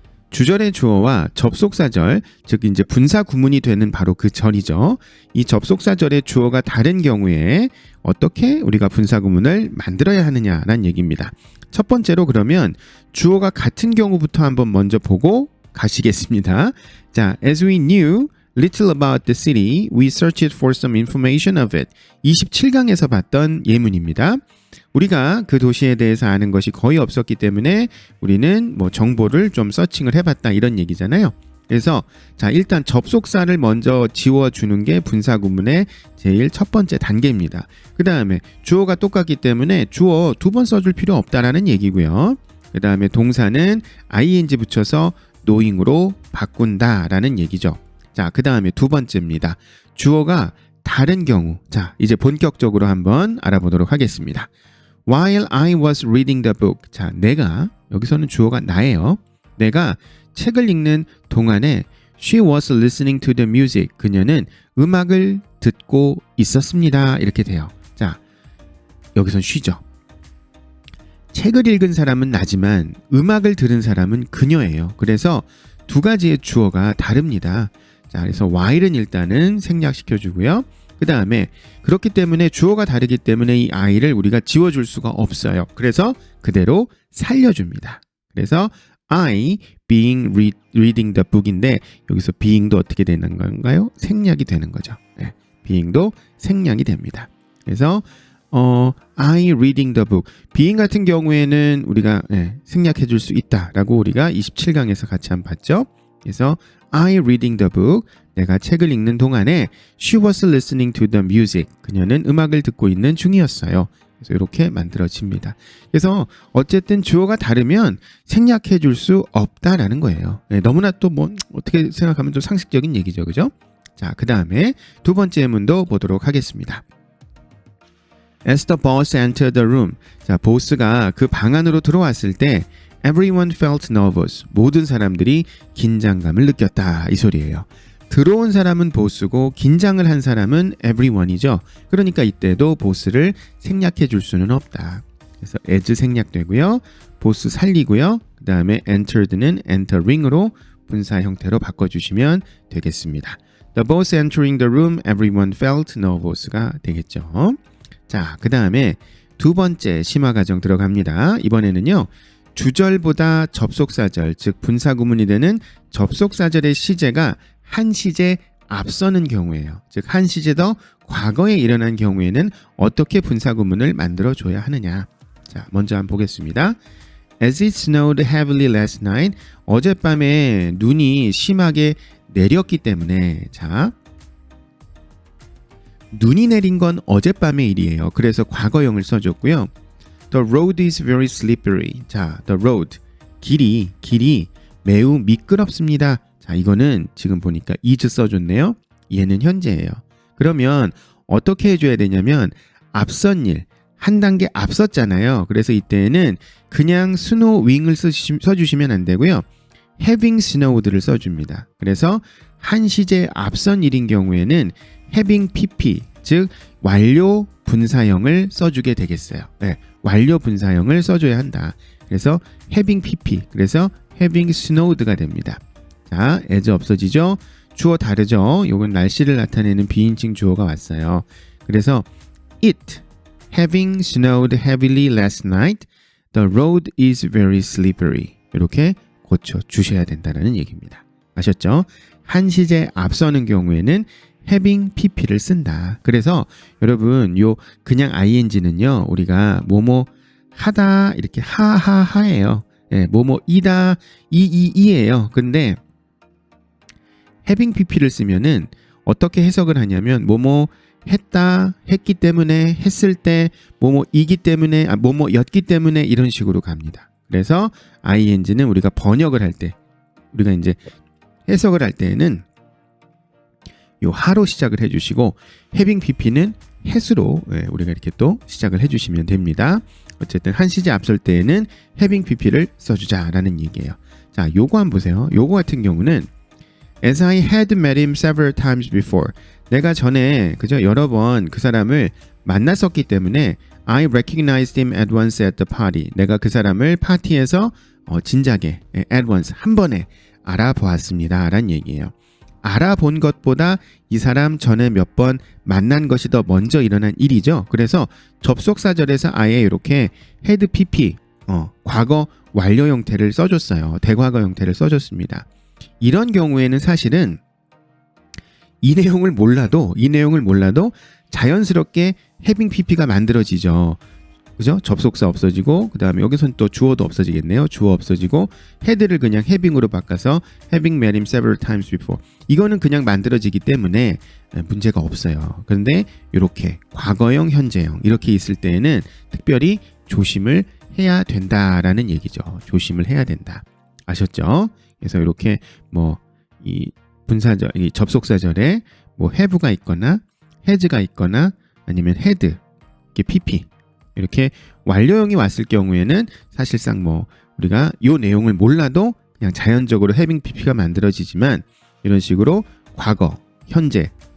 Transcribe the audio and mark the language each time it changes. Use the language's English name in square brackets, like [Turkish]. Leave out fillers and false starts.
[Korean] 주절의 주어와 접속사절, 즉 이제 분사 구문이 되는 바로 그 절이죠. 이 접속사절의 주어가 다른 경우에 어떻게 우리가 분사 구문을 만들어야 하느냐라는 얘기입니다. 첫 번째로 그러면 주어가 같은 경우부터 한번 먼저 보고 가시겠습니다. [English] 자, as we knew little about the city, we searched for some information of it. [Korean] 27강에서 봤던 예문입니다. 우리가 그 도시에 대해서 아는 것이 거의 없었기 때문에 우리는 뭐 정보를 좀 서칭을 해봤다 이런 얘기잖아요. 그래서 자, 일단 접속사를 먼저 지워주는 게 분사구문의 제일 첫 번째 단계입니다. 그 다음에 주어가 똑같기 때문에 주어 두 번 써줄 필요 없다라는 얘기고요. 그 다음에 동사는 ing 붙여서 knowing으로 바꾼다라는 얘기죠. 자, 그 다음에 두 번째입니다. 주어가 다른 경우. 자, 이제 본격적으로 한번 알아보도록 하겠습니다. [English] While I was reading the book. [Korean] 자, 내가, 여기서는 주어가 나예요. 내가 책을 읽는 동안에 [English] She was listening to the music. [Korean] 그녀는 음악을 듣고 있었습니다. 이렇게 돼요. 자, 여기선 she죠. 책을 읽은 사람은 나지만 음악을 들은 사람은 그녀예요. 그래서 두 가지의 주어가 다릅니다. 자, 그래서 while은 일단은 생략시켜주고요. 그 다음에 그렇기 때문에 주어가 다르기 때문에 이 I를 우리가 지워줄 수가 없어요. 그래서 그대로 살려줍니다. 그래서 [English] I being reading the book [Korean] 인데 여기서 being도 어떻게 되는 건가요? 생략이 되는 거죠. 네, being도 생략이 됩니다. [English] 그래서 I reading the book. [Korean] being 같은 경우에는 우리가 생략해 줄 수 있다라고 우리가 27강에서 같이 한번 봤죠. [English] 그래서 I reading the book. [Korean] 내가 책을 읽는 동안에 [English] She was listening to the music. [Korean] 그녀는 음악을 듣고 있는 중이었어요. 그래서 이렇게 만들어집니다. 그래서 어쨌든 주어가 다르면 생략해 줄 수 없다라는 거예요. 너무나 또 뭐 어떻게 생각하면 좀 상식적인 얘기죠. 그죠? 자, 그 다음에 두 번째 문도 보도록 하겠습니다. [English] As the boss entered the room. [Korean] 자, 보스가 그 방 안으로 들어왔을 때 [English] Everyone felt nervous. [Korean] 모든 사람들이 긴장감을 느꼈다. 이 소리예요. 들어온 사람은 보스고 긴장을 한 사람은 everyone이죠. 그러니까 이때도 보스를 생략해 줄 수는 없다. 그래서 as 생략되고요. 보스 살리고요. 그 다음에 entered는 entering으로 분사 형태로 바꿔주시면 되겠습니다. [English] The boss entering the room, everyone felt nervous가 되겠죠. [Korean] 자, 그 다음에 두 번째 심화 과정 들어갑니다. 이번에는요. 주절보다 접속사절, 즉 분사구문이 되는 접속사절의 시제가 한 시제 앞서는 경우예요. 즉 한 시제 더 과거에 일어난 경우에는 어떻게 분사구문을 만들어줘야 하느냐. 자, 먼저 한번 보겠습니다. [English] As it snowed heavily last night. [Korean] 어젯밤에 눈이 심하게 내렸기 때문에 자, 눈이 내린 건 어젯밤의 일이에요. 그래서 과거형을 써줬고요. [English] The road is very slippery. 자, the road. [Korean] 길이 매우 미끄럽습니다. 자, 이거는 지금 보니까 is 써줬네요. 얘는 현재예요. 그러면 어떻게 해줘야 되냐면 앞선 일, 한 단계 앞섰잖아요. 그래서 이때는 그냥 snowing을 써주시면 안 되고요. having snowed를 써줍니다. 그래서 한 시제 앞선 일인 경우에는 having pp, 즉 완료 분사형을 써주게 되겠어요. 네, 완료 분사형을 써줘야 한다. 그래서 having pp, 그래서 having snowed가 됩니다. 자, as 없어지죠? 주어 다르죠? 요건 날씨를 나타내는 비인칭 주어가 왔어요. [English] 그래서 it having snowed heavily last night, the road is very slippery. [Korean] 이렇게 고쳐 주셔야 된다는 얘기입니다. 아셨죠? 한 시제 앞서는 경우에는 having pp를 쓴다. 그래서 여러분 요 그냥 ing는요 우리가 뭐뭐 하다 이렇게 하하하예요. 예, 뭐뭐 이다 이이이예요. 근데 having pp를 쓰면은 어떻게 해석을 하냐면 뭐뭐 했다 했기 때문에 했을 때 뭐뭐이기 때문에 뭐뭐였기 때문에 이런 식으로 갑니다. 그래서 ing는 우리가 번역을 할 때 우리가 이제 해석을 할 때는 요 하로 시작을 해주시고 having pp는 has로 우리가 이렇게 또 시작을 해주시면 됩니다. 어쨌든 한 시제 앞설 때에는 having pp를 써주자라는 얘기예요. 자, 요거 한번 보세요. 요거 같은 경우는 [English] As I had met him several times before. [Korean] 내가 전에 그죠 여러 번 그 사람을 만났었기 때문에 [English] I recognized him at once at the party. [Korean] 내가 그 사람을 파티에서 진작에 [English] at once [Korean] 한 번에 알아보았습니다. 라는 얘기예요. 알아본 것보다 이 사람 전에 몇 번 만난 것이 더 먼저 일어난 일이죠. 그래서 접속사절에서 아예 이렇게 had pp 과거 완료 형태를 써줬어요. 대과거 형태를 써줬습니다. 이런 경우에는 사실은 이 내용을 몰라도 자연스럽게 having pp가 만들어지죠. 그죠? 접속사 없어지고 그 다음에 여기서는 또 주어도 없어지겠네요. 주어 없어지고 head를 그냥 having으로 바꿔서 [English] having met him several times before. [Korean] 이거는 그냥 만들어지기 때문에 문제가 없어요. 그런데 이렇게 과거형, 현재형 이렇게 있을 때에는 특별히 조심을 해야 된다라는 얘기죠. 조심을 해야 된다. 아셨죠? 그래서 이렇게 뭐 이 분사절, 이 접속사절에 뭐 have가 있거나 has가 있거나 아니면 had 이렇게 pp 이렇게 완료형이 왔을 경우에는 사실상 뭐 우리가 이 내용을 몰라도 그냥 자연적으로 having pp가 만들어지지만 이런 식으로 과거, 현재